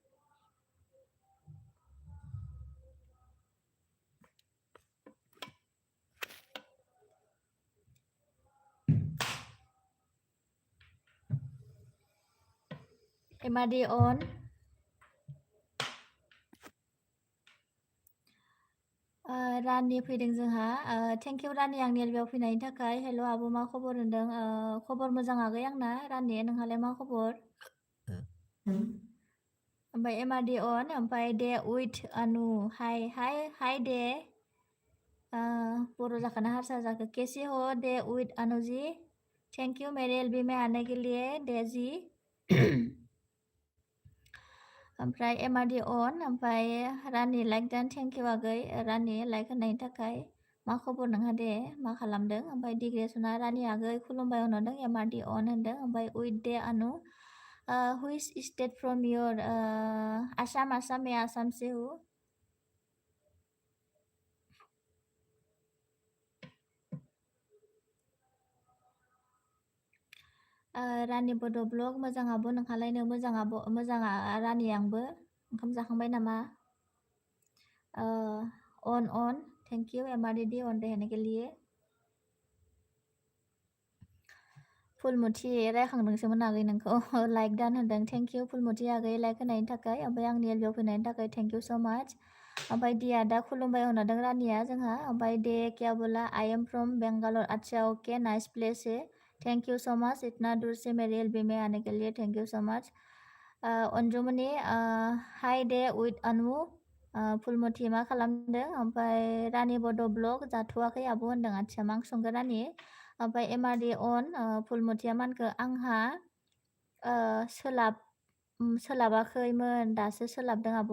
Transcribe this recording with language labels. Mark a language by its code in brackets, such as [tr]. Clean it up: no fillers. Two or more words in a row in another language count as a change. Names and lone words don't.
[brx] एमआरडी अन रानि फैदों जोंहा [en] thank you [brx] रानि आंनि एलबियाव फैनायनि थाखाय हेल' आब' मा खबर होनदों खबर मोजां आगै आंना रानि नोंहालाय मा खबर ओमफ्राय एमआरडी अन ओमफ्राय दे उइथ अनु [en] hi hi hi [brx] दे बर' जाखोना हारसा जाखो [hi] कैसे हो [brx] दे उइथ अनुजी [en] thank you [hi] मेरे एलबी में आने के लिए [brx] दे जी ओमफ्राय एमआरडी अन ओमफ्राय रानि लाइक दान [en] thank you [brx] आगै रानि लाइक होनायनि थाखाय मा खबर नोंहा दे मा खालामदों ओमफ्राय डिग्रेसना रानि आगै खुलुमबाय होनहरदों एमआरडी अन होनदों ओमफ्राय उइथ दे अनु [en] which state from your Assam [hi] मैं आसाम से हूँ [brx] रानि बड' ब्लग मोजां आब' नोंहालायनो मोजां रानि आंबो ओंखाम जाखांबाय नामा अन [en] thank you [brx] एमआरडी अन [hi] रहने के लिए [brx] फुलमुथि रायखांदोंसोमोन आगै नोंखौ लाइक दान होनदों [en] thank you [brx] फुलमुथि आगै लाइक होनायनि थाखाय ओमफ्राय आंनि एलबियाव फैनायनि थाखाय [en] thank you so much [brx] ओमफ्राय दिया दा खुलुमबाय होनहरदों रानिया जोंहा ओमफ्राय [hi] दे क्या बोला [en] I am from Bengal [brx] अच्छा ओके [en] nice place [brx] है [en] thank you so much [hi] इतना दूर से मेरे एलबी में आने के लिए [en] thank you so much [brx] अनजुमनि हाय दे उइथ अनु फुलमुथि मा खालामदों ओमफ्राय रानि बड' ब्लग जाथ'वाखै आब' होनदों आच्छा मा ओंख्रि संखो रानि ओमफ्राय एमआरडी अन फुलमुथिया मानखो आंहा सोलाबाखैमोन दासो सोलाबदों आब'।